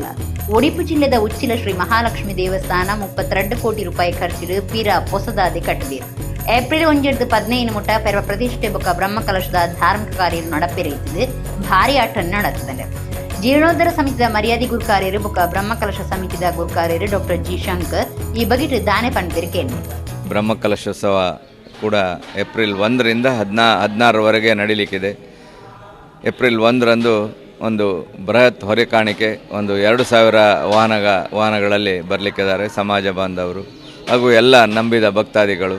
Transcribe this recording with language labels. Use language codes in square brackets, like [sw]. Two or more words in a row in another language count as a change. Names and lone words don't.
[tcy] ಒಡಿಪು ಜಿಲ್ಲೆದ ಉಚ್ಚಿಲ ಶ್ರೀ ಮಹಾಲಕ್ಷ್ಮಿ ದೇವಸ್ಥಾನ 32 ಕೋಟಿ ರೂಪಾಯಿ ಖರ್ಚಿಡು ಪೀರ ಹೊಸದಾದೆ ಕಟ್ಟಿದೆ. ಏಪ್ರಿಲ್ 1 ಮುಟ್ಟ ಪೆರವ ಪ್ರತಿಷ್ಠೆ ಬೊಕ್ಕ ಬ್ರಹ್ಮಕಲಶದ ಧಾರ್ಮಿಕ ಕಾರ್ಯ ನಡಪೆರೆಯುತ್ತದೆ. ಭಾರಿ ಆಟ ನಡೆತ್ತದೆ. ಜೀರ್ಣೋದ್ಧಾರ ಸಮಿತಿದ ಮರ್ಯಾದಿ ಗುರುಕಾರ್ಯರು ಬೊಕ್ಕ ಬ್ರಹ್ಮಕಲಶ ಸಮಿತಿದ ಗುರುಕಾರ್ಯರು ಡಾಕ್ಟರ್ ಜಿ ಶಂಕರ್ ಈ ಬಗೆಟ್ ದಾನೆ ಪಂಪಿರು ಕೇಳಿ. [kn] ಬ್ರಹ್ಮಕಲಶೋತ್ಸವ ಕೂಡ ಏಪ್ರಿಲ್ 1ರಿಂದ 16ರವರೆಗೆ ನಡೀಲಿಕ್ಕಿದೆ. ಏಪ್ರಿಲ್ 1ರಂದು ಒಂದು ಬೃಹತ್ ಹೊರೆ ಕಾಣಿಕೆ, ಒಂದು 2000 ವಾಹನಗಳಲ್ಲಿ ಬರಲಿಕ್ಕಿದ್ದಾರೆ ಸಮಾಜ ಬಾಂಧವರು ಹಾಗೂ ಎಲ್ಲ ನಂಬಿದ ಭಕ್ತಾದಿಗಳು.